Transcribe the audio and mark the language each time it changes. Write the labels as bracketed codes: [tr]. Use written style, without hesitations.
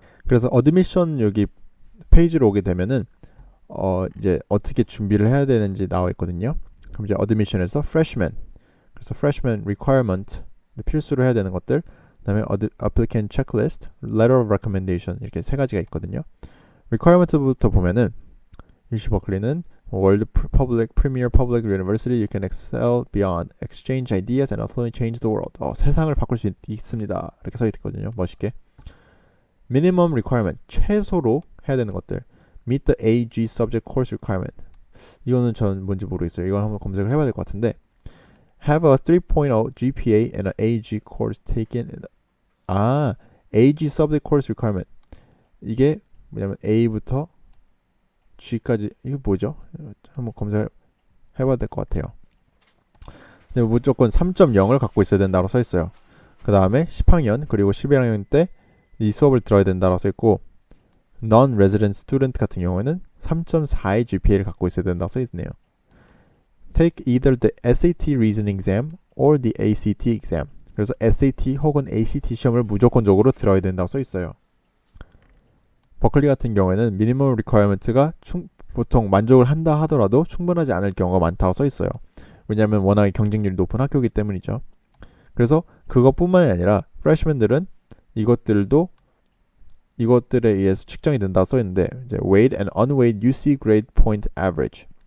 [ko] 그래서 어드미션 여기 페이지로 오게 되면은 이제 어떻게 준비를 해야 되는지 나와 있거든요. 그럼 이제 어드미션에서 freshman, 그래서 freshman requirement, 필수로 해야 되는 것들, 그다음에 applicant checklist, letter of recommendation 이렇게 세 가지가 있거든요. requirement부터 보면은 UC 버클리는 [en] World Public Premier Public University, you can excel beyond, exchange ideas and ultimately change the world. [ko] 세상을 바꿀 수 있습니다. 이렇게 써 있거든요. 멋있게. [en] Minimum requirement, [ko] 최소로 해야 되는 것들. [en] Meet the AG subject course requirement. [ko] 이거는 전 뭔지 모르겠어요. 이건 한번 검색을 해봐야 될 것 같은데. [en] Have a 3.0 GPA and an AG course taken. AG subject course requirement. [ko] 이게 뭐냐면 A부터 G까지 이게 뭐죠? 한번 검색을 해봐야 될 것 같아요. 근데 무조건 3.0을 갖고 있어야 된다고 써 있어요. 그 다음에 10학년 그리고 11학년 때 이 수업을 들어야 된다고 써 있고 non-resident student 같은 경우에는 3.4의 GPA를 갖고 있어야 된다고 써 있네요. [en] Take either the SAT reasoning exam or the ACT exam. [ko] 그래서 SAT 혹은 ACT 시험을 무조건적으로 들어야 된다고 써 있어요. 버클리 같은 경우에는 미니멈 리퀘어먼트가 보통 만족을 한다 하더라도 충분하지 않을 경우가 많다고 써 있어요. 왜냐하면 워낙에 경쟁률이 높은 학교이기 때문이죠. 그래서 그것뿐만이 아니라 프레시맨들은 이것들에 의해서 측정이 된다고 써 있는데 이제 [en] weighted and unweighted UC grade point average.